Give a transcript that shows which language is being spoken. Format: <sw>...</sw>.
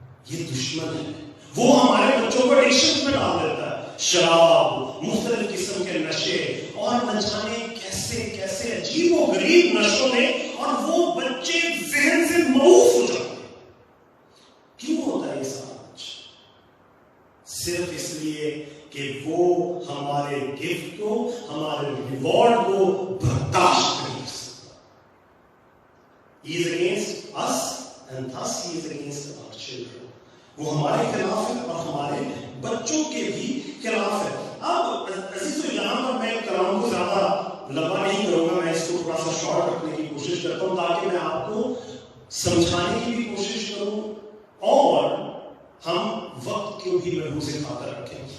<ur>یہ دشمن ہے, وہ ہمارے بچوں کو ایڈکشن میں ڈال دیتا ہے, شراب, مختلف قسم کے نشے اور نہ جانے کیسے کیسے عجیب و غریب نشوں میں, اور وہ بچے ذہن سے معوف ہو جاتے ہیں. کیوں ہوتا ہے یہ سارا کچھ؟ صرف اس لیے کہ وہ ہمارے گفٹ کو, ہمارے ریوارڈ کو برداشت نہیں کر سکتا.</ur> <en>He is against us and thus he is against our children.</en> <ur>وہ ہمارے خلاف ہے اور ہمارے بچوں کے بھی خلاف ہے. اب عزیزو یہاں پر میں کلام کو زیادہ لمبا نہیں کروں گا, میں اس کو تھوڑا سا شارٹ رکھنے کی کوشش کرتا ہوں تاکہ میں آپ کو سمجھانے کی بھی کوشش کروں اور ہم وقت کو بھی محفوظ خاطر رکھیں.</ur>